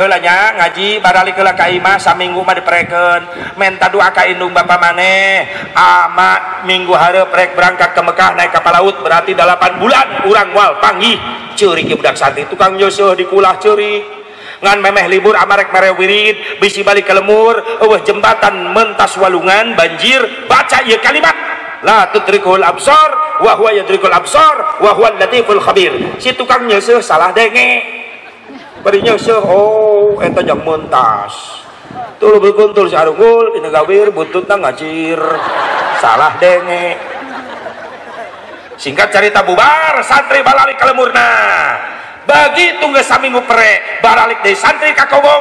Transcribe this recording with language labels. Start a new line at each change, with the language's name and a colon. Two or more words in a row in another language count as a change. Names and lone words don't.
Sundanese: heula nya ngaji baralik heula ka imah saminggu mah diprekeun menta doa ka indung bapa maneh ama minggu hareup rek
Indonesian: berangkat ke Mekah naik kapal laut berarti 8 bulan
Sundanese: urang moal panggih ceurik budak santri tukang nyeuseum dikulah ceurik ngan memeh libur ama rek mere wirid bisi balik ke lemur eueuh jembatan mentas walungan banjir baca ieu kalimat
Arabic: لا تدرك الأبصار وهو يدرك الأبصار وهو لطيف خبير
Sundanese: si tukang nyeuseum salah denge bari nyeuseum oh eta jang mentas tuh berkuntul si Arungul ini gawir buntutna ngacir salah denge. Singkat cerita bubar santri balalik kalemurna begitu geus saminggu pere balalik dari santri ka Kobong